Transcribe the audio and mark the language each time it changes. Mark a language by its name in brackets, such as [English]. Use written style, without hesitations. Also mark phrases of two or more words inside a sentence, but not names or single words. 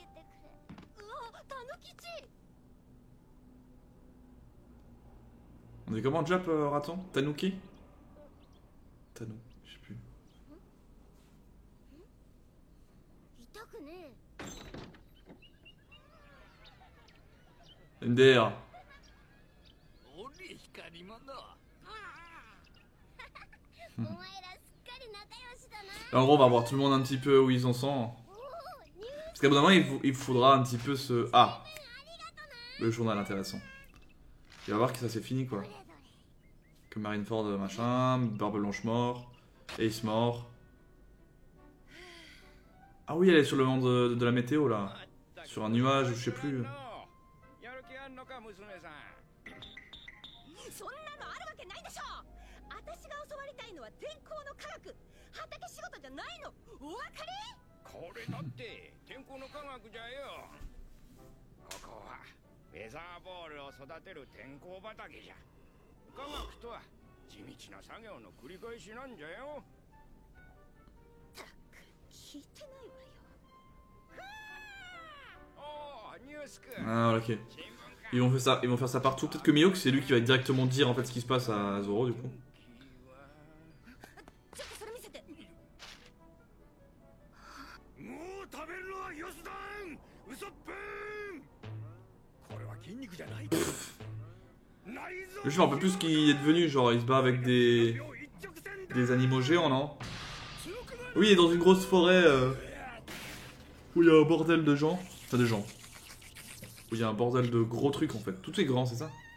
[French] On est comment Jap raton? Tanuki? Tanou, je sais plus. MDR. [Japanese] 俺光り物。お前らすっかり仲良しだな。 [French] En gros, on va voir tout le monde un petit peu où ils en sont. [Japanese] おお、ニュー [French] Parce qu'à bout d'un moment, il faudra un petit peu se... Ah, le journal intéressant. Il va voir que ça c'est fini quoi. Que Marineford machin, Barbe Blanche mort, Ace mort. Ah oui, elle est sur le monde de la météo là. Sur un nuage ou je sais plus. [Japanese] そんなのあるわけないでしょ。私が教わりたいのは天候の科学。畑仕事じゃないの。お分かり？これだって天候の科学じゃよ。ここはウェザーボールを育てる天候畑じゃ。科学とは地道な作業の繰り返しなんじゃよ。たく聞いてないわよ。おお、ニュースク。 [French] Ah ok. Ils vont faire ça partout. Peut-être que Mihawk c'est lui qui va directement dire en fait ce qui se passe à Zoro du coup. [Japanese] ちょっとそれ見せて。もう食べるのはよすだん。ウソップン。これは筋肉じゃない。 [French] Je me rappelle plus ce qu'il est devenu, genre il se bat avec des animaux géants, non? Oui, il est dans une grosse forêt où il y a un bordel de gens. Enfin, de gens. Où il y a un bordel de gros trucs en fait. Tout est grand, c'est ça?